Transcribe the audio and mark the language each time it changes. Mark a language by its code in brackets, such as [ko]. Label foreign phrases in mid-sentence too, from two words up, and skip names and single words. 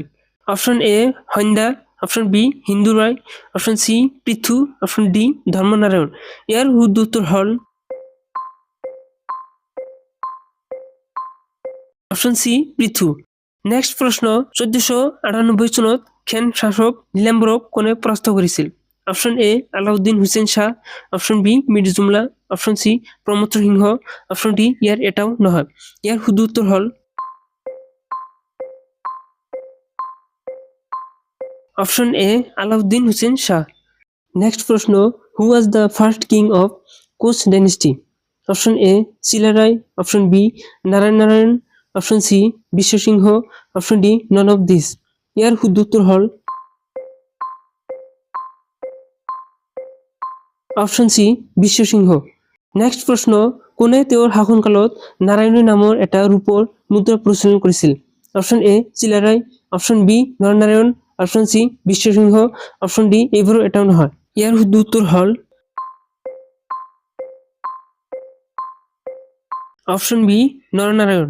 [as] অপশ্যন এ সন্ধ্যা, অপশ্যন বি হিন্দু ৰায়, অপশ্যন চি পৃথু, অপশ্যন ডি ধৰ্মনাৰায়ণ। ইয়াৰ শুদ্ধ উত্তৰ হ'ল অপশ্যন চি পৃথু। নেক্সট প্ৰশ্ন, 1498 চনত খেন শাসক নীলাম্বৰক কোনে পৰাস্ত কৰিছিল? অপশন এ আলাউদ্দিন হুসেন শাহ, অপশন বি মীর জুমলা, অপশন সি প্রমত্ত সিংহ, অপশন ডি ইয়ার এটাও নহয়। ইয়ার শুদ্ধ উত্তর হল অপশন এ আলাউদ্দিন হুসেন শাহ। [en] নেক্সট প্রশ্ন, who was the first king of Koch dynasty? [as] অপশন এ শিলারায়, অপশন বি নারায়ণ, অপশন সি বিশ্বসিংহ, অপশন ডি [en] none of this. [as] ইয়ার শুদ্ধ উত্তর হল অপশন সি বিশ্বসিংহ। নেক্সট প্ৰশ্ন, কোনে তেওঁৰ শাসনকালত নাৰায়ণী নামৰ এটা ৰূপৰ মুদ্ৰা প্ৰচলন কৰিছিল? অপশন এ চিলাৰায়, অপশন বি নৰনাৰায়ণ, অপশন সি বিশ্বসিংহ, অপশন ডি এইবোৰৰ এটাও নহয়। ইয়াৰ শুদ্ধ উত্তৰ হল অপশন বি নৰনাৰায়ণ।